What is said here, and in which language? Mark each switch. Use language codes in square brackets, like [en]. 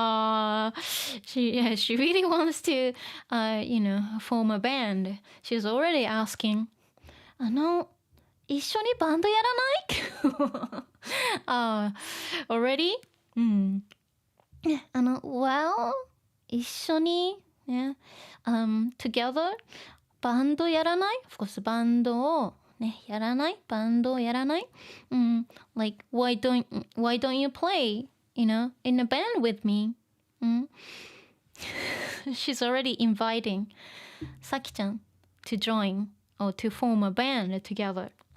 [en] She really wants to, form a band. She's already asking, [ja] 一緒にバンドやらない？ [en] already? Well, [ja] 一緒に、 [en] together, [ja] バンドやらない？ [en] Of course, [ja] バンドをやらない？バンドやらない？ [en] Like, why don't you play, in a band with me? She's already inviting Saki-chan to join or to form a band together.